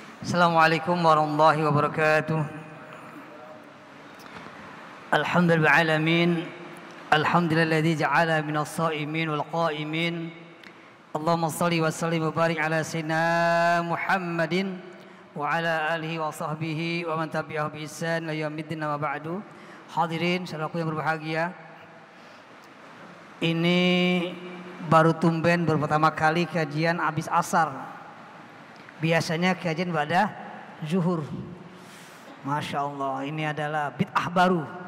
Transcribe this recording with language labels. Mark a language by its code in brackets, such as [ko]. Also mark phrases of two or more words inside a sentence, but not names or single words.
[ar] السلام عليكم ورحمة الله وبركاته الحمد لله الرحمن الرحيم. الحمد لله الذي جعلنا من الصائمين والقائمين. اللهم صل وسلم وبارك على سيدنا محمد وعلى آله وصحبه ومن تبعه بإحسان إلى يوم الدين وبعد. [id] Hadirin saudaraku yang berbahagia, ini baru tumben pertama kali kajian habis asar. Biasanya kajian pada zuhur. [ar] ما شاء الله, [id] ini adalah bid'ah baru.